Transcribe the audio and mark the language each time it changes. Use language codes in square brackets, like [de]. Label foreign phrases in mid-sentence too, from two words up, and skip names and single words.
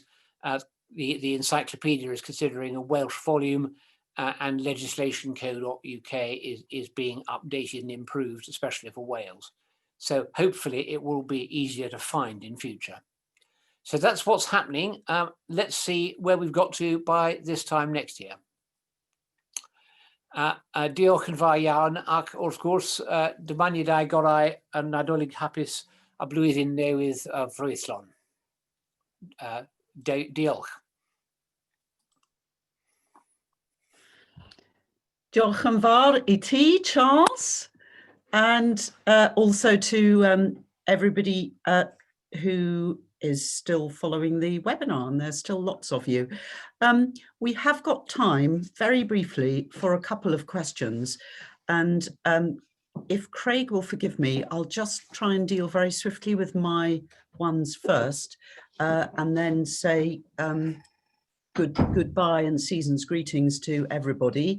[en] The encyclopedia is considering a Welsh volume, and legislation.co.uk is being updated and improved, especially for Wales. So hopefully it will be easier to find in future. So that's what's happening. Let's see where we've got to by this time next year. [cy] Diolch yn fawr iawn ac wrth gwrs dyma ni dau gorau yn nadolig hapus blwyddyn newydd ffrwythlon. Diolch. Diolch yn fawr I ti, Charles, [en] and also to everybody who is still following the webinar, and there's still lots of you. We have got time, very briefly, for a couple of questions, and if Craig will forgive me, I'll just try and deal very swiftly with my ones first, and then say goodbye and season's greetings to everybody.